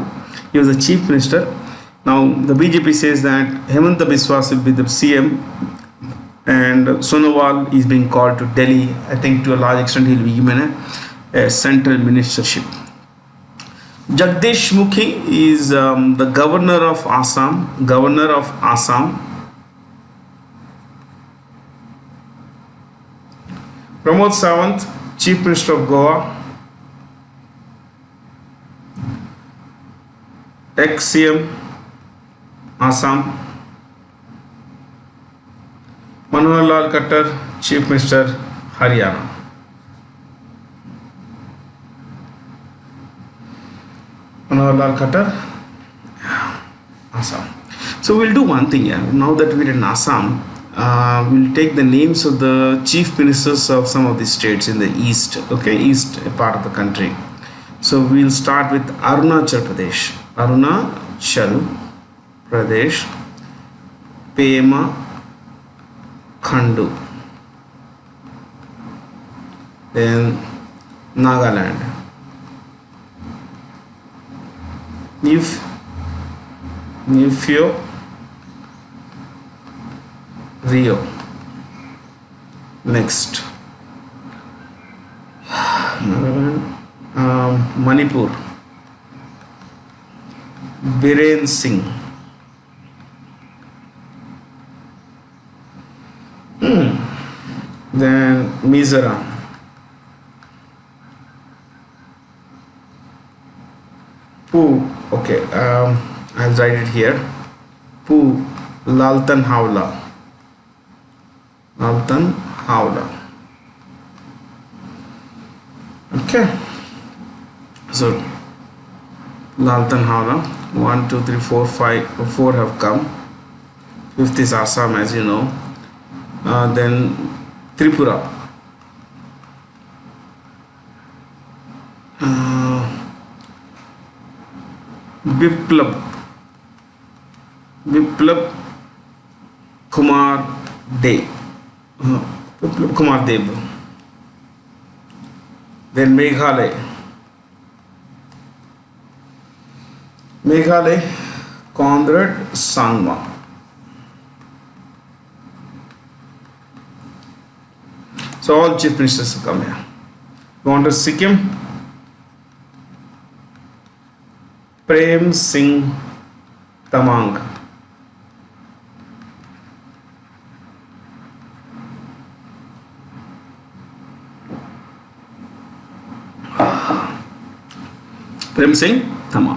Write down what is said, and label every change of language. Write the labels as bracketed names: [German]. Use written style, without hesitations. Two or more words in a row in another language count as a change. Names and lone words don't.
[English] He was the chief minister. Now the BJP says that Hemanta Biswas will be the CM, and Sonowal is being called to Delhi. I think to a large extent he will be given a central ministership. Jagdish Mukhi is the governor of Assam. Governor of Assam. Pramod Sawant, chief minister of Goa. Ex-CM Assam. Manohar Lal Khattar, chief minister Haryana. Manohar Lal Khattar, Assam. So we'll do one thing here. Now that we're in Assam, we'll take the names of the chief ministers of some of the states in the east, okay, east part of the country. So we'll start with Arunachal Pradesh. Arunachal Pradesh, Pema Khandu. Then Nagaland. Nufio Rio. Next, Manipur, Biren Singh. Then Mizoram, Poo. Okay, I'll write it here. Poo Laltan Hawla. Laltan Hawla. Okay. So Laltan Hawla. 1, 2, 3, 4, 5, 4 have come. 5th is Assam, as you know. Then Tripura. Biplab Kumar Dev. Biplab Kumar Dev. Then Meghalaya. Conrad Sangma. So all chief ministers have come here. Go on to Sikkim. Prem Singh Tamang. Prem Singh Tamang.